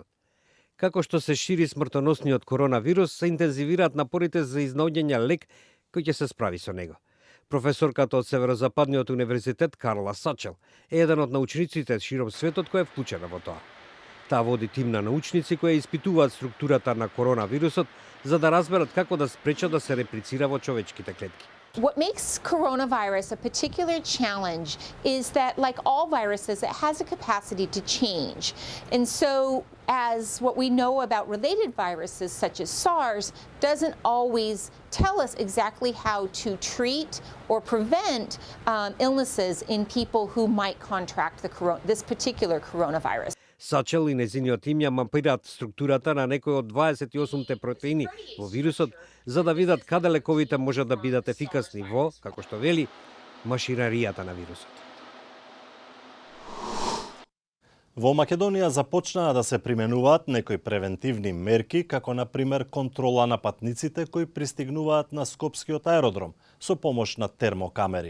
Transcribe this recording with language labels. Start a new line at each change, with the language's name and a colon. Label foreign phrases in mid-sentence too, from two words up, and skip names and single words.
Macedonian: Како што се шири смртоносниот коронавирус, се интензивираат напорите за изнаоѓање лек кој ќе се справи со него. Професорката од Северозападниот универзитет Карла Сачел е еден од научниците широм светот кој е вклучена во тоа. Таа води тим на научници кои испитуваат структурата на коронавирусот за да разберат како да спречат да се реплицира во човечките клетки.
English: What makes coronavirus a particular challenge is that, like all viruses, it has a capacity to change. And so, as what we know about related viruses, such as SARS, doesn't always tell us exactly how to treat or prevent illnesses in people who might contract this particular coronavirus.
Macedonian: Сачел и незиниот тим ја мапираат структурата на некои од 28-те протеини во вирусот, за да видат каде лековите можат да бидат ефикасни во, како што вели, машинаријата на вирусот. Во Македонија започнаа да се применуваат некои превентивни мерки, како например контрола на патниците кои пристигнуваат на Скопскиот аеродром со помош на термокамери.